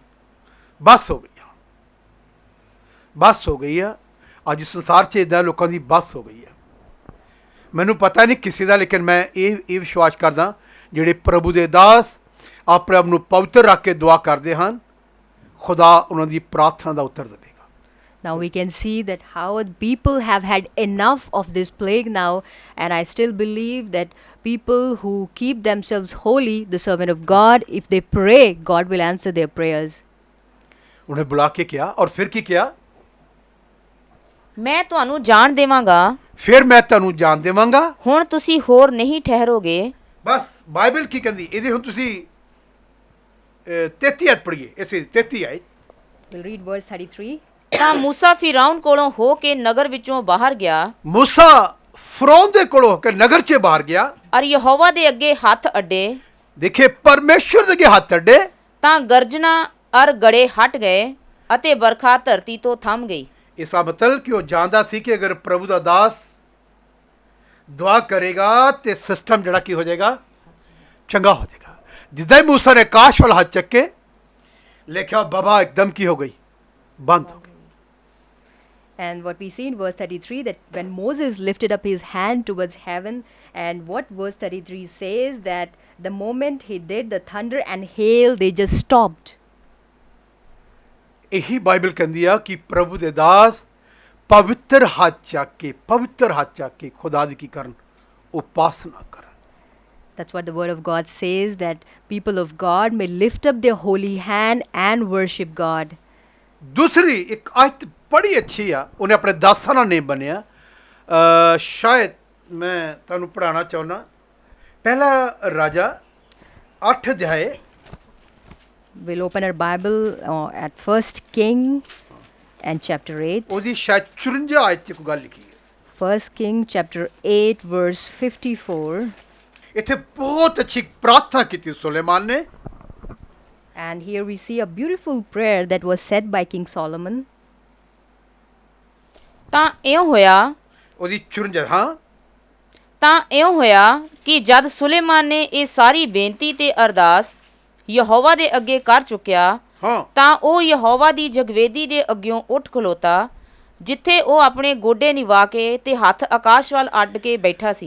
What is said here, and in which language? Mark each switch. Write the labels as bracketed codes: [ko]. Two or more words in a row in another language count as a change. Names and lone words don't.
[pa] ਬਸ ਹੋ ਗਈ, ਬਸ ਹੋ ਗਈ ਆ। ਅੱਜ ਸੰਸਾਰ 'ਚ ਇੱਦਾਂ ਲੋਕਾਂ ਦੀ ਬਸ ਹੋ ਗਈ ਹੈ। ਮੈਨੂੰ ਪਤਾ ਨਹੀਂ ਕਿਸੇ ਦਾ, ਲੇਕਿਨ ਮੈਂ ਇਹ ਵਿਸ਼ਵਾਸ ਕਰਦਾ ਜਿਹੜੇ ਪ੍ਰਭੂ ਦੇ ਦਾਸ ਆਪਣੇ ਆਪ ਨੂੰ ਪਵਿੱਤਰ ਰੱਖ ਕੇ ਦੁਆ ਕਰਦੇ ਹਨ, ਖੁਦਾ ਉਹਨਾਂ ਦੀ ਪ੍ਰਾਰਥਨਾ ਦਾ ਉੱਤਰ ਦੇਵੇਗਾ। [en] Now we can see that how people have had enough of this plague now, and I still believe that people who keep themselves holy, the servant of God, if they pray, God will answer their prayers. [pa] ਉਹਨੇ ਬੁਲਾ ਕੇ ਕਿਹਾ ਔਰ ਫਿਰ ਕੀ ਕਿਹਾ, ਮੈਂ ਤੁਹਾਨੂੰ ਜਾਣ ਦੇਵਾਂਗਾ, ਫਿਰ ਮੈਂ ਤੁਹਾਨੂੰ ਜਾਣ ਦੇਵਾਂਗਾ। ਹੁਣ ਤੁਸੀਂ ਹੋਰ ਨਹੀਂ ਠਹਿਰੋਗੇ। ਬਸ ਬਾਈਬਲ ਕੀ ਕਹਿੰਦੀ ਇਹਦੇ, ਹੁਣ ਤੁਸੀਂ 33 ਆਇਤ ਪੜ੍ਹੀਏ, ਇਸੇ 33 ਆਇਤ। [en] We'll read verse 33. [pa] ਤਾਂ ਮੂਸਾ ਫਿਰੌਨ ਕੋਲੋਂ ਹੋ ਕੇ ਨਗਰ ਵਿੱਚੋਂ ਬਾਹਰ ਗਿਆ ਮੂਸਾ ਫਰੌਨ ਦੇ ਕੋਲੋਂ ਹੋ ਕੇ ਨਗਰ 'ਚ ਬਾਹਰ ਗਿਆ। ਔਰ ਯਹੋਵਾ ਦੇ ਅੱਗੇ ਹੱਥ ਅੱਡੇ, ਦੇਖੇ ਪਰਮੇਸ਼ਰ ਦੇ ਅੱਗੇ ਹੱਥ ਅੱਡੇ, ਤਾਂ ਗਰਜਨਾ ਔਰ ਗੜੇ ਹਟ ਗਏ ਅਤੇ ਬਰਖਾ ਧਰਤੀ ਤੋਂ ਥੰਮ ਗਈ। ਇਸਾ ਮਤਲਬ ਕਿ ਉਹ ਜਾਣਦਾ ਸੀ ਕਿ ਅਗਰ ਪ੍ਰਭੂ ਦਾ ਦਾਸ ਦੁਆ ਕਰੇਗਾ ਤੇ ਸਿਸਟਮ ਜਿਹੜਾ ਕੀ ਹੋ ਜਾਏਗਾ, ਚੰਗਾ ਹੋ ਜਾਏਗਾ। ਜਿੱਦਾਂ ਹੀ ਮੂਸਾ ਨੇ ਆਕਾਸ਼ ਵੱਲ ਹੱਥ ਚੱਕੇ ਲਿਖਿਆ ਬਾਬਾ ਇੱਕਦਮ ਕੀ ਹੋ ਗਈ, ਬੰਦ ਹੋ ਗਈ। [en] And what we see in verse 33, that when Moses lifted up his hand towards heaven, and what verse 33 says, that the moment he did, the thunder and hail, they just stopped. [pa] ਇਹੀ ਬਾਈਬਲ ਕਹਿੰਦੀ ਆ ਕਿ ਪ੍ਰਭੂ ਦੇ ਦਾਸ ਪਵਿੱਤਰ ਹੱਥ ਚੱਕ ਕੇ ਖੁਦਾ ਦੀ ਕੀ ਕਰਨ, ਉਪਾਸਨਾ ਕਰਨ। [en] That's what the word of God says, that people of God may lift up their holy hand and worship God. [pa] ਦੂਸਰੀ ਇੱਕ ਆਇਤ ਬੜੀ ਅੱਛੀ ਆ, ਉਹਨੇ ਆਪਣੇ ਦਾਸਾਂ ਨਾਲ ਨੇਮ ਬਣਿਆ। ਸ਼ਾਇਦ ਮੈਂ ਤੁਹਾਨੂੰ ਪੜ੍ਹਾਉਣਾ ਚਾਹੁੰਦਾ। ਪਹਿਲਾ ਰਾਜਾ 8 ਅਧਿਆਏ, [en] We'll open our Bible at 1 King and chapter 8. [pa] ਉਹਦੀ ਸ਼ਾਇਦ 54 ਆਇਤ 'ਚ ਕੋਈ ਗੱਲ ਲਿਖੀ ਹੈ। [en] 1 King chapter 8 verse 54. [pa] ਇੱਥੇ ਬਹੁਤ ਅੱਛੀ ਪ੍ਰਾਰਥਨਾ ਕੀਤੀ ਸੁਲੇਮਾਨ ਨੇ। [en] And here we see a beautiful prayer that was said by King Solomon. [pa] ਤਾਂ ਇਉਂ ਹੋਇਆ ਉਹਦੀ 54 ਹਾਂ ਤਾਂ ਇਉਂ ਹੋਇਆ ਕਿ ਜਦ ਸੁਲੇਮਾਨ ਨੇ ਇਹ ਸਾਰੀ ਬੇਨਤੀ ਤੇ ਅਰਦਾਸ ਯਹੋਵਾ ਦੇ ਅੱਗੇ ਕਰ ਚੁੱਕਿਆ, ਹਾਂ ਤਾਂ ਉਹ ਯਹੋਵਾ ਦੀ ਜਗਵੇਦੀ ਦੇ ਅੱਗਿਓਂ ਉੱਠ ਖਲੋਤਾ, ਜਿੱਥੇ ਉਹ ਆਪਣੇ ਗੋਡੇ ਨਿਵਾ ਕੇ ਤੇ ਹੱਥ ਆਕਾਸ਼ ਵੱਲ ਅੱਡ ਕੇ ਬੈਠਾ ਸੀ।